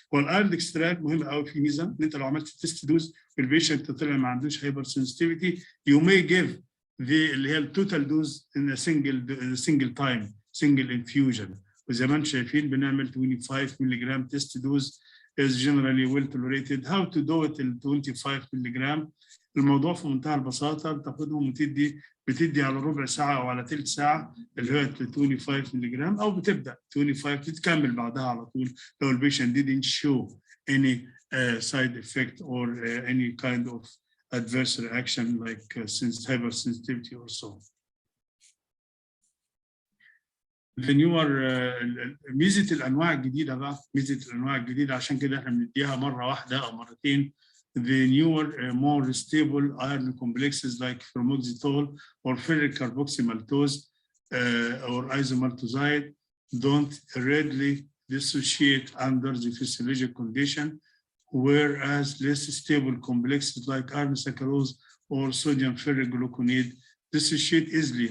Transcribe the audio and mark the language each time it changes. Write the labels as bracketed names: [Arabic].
[Arabic] هو الايرون ديكستران مهم قوي في ميزه ان انت لو عملت تيست دوز والبيشنت طلع ما عندوش هايبر سنسيتيفيتي [English] يو ماي جيف [Arabic] اللي هي التوتال دوز ان سنجل تايم سنجل انفيوجن. وزي ما انتم شايفين بنعمل 25 مللي جرام تيست دوز [English] is generally well tolerated. How to do it [Arabic] ال 25 مللي جرام. الموضوع في منتهى البساطه، بتاخدهم بتدي على ربع ساعه او على ثلث ساعه اللي هي 25 مللي جرام، او بتبدا 25 تتكمل بعدها على طول لو البيشنت [English] didn't show any side effect or any kind of adverse reaction like hypersensitivity or so. The newer [Arabic] ميزه الانواع الجديده بقى، ميزه الانواع الجديده عشان كده احنا بنديها مره واحده او مرتين. [English] The newer more stable iron complexes like fermoxetol or ferric carboxymaltose or isomaltoside don't readily dissociate under the physiologic condition, whereas less stable complexes like iron saccharose or sodium ferric gluconate dissociate easily.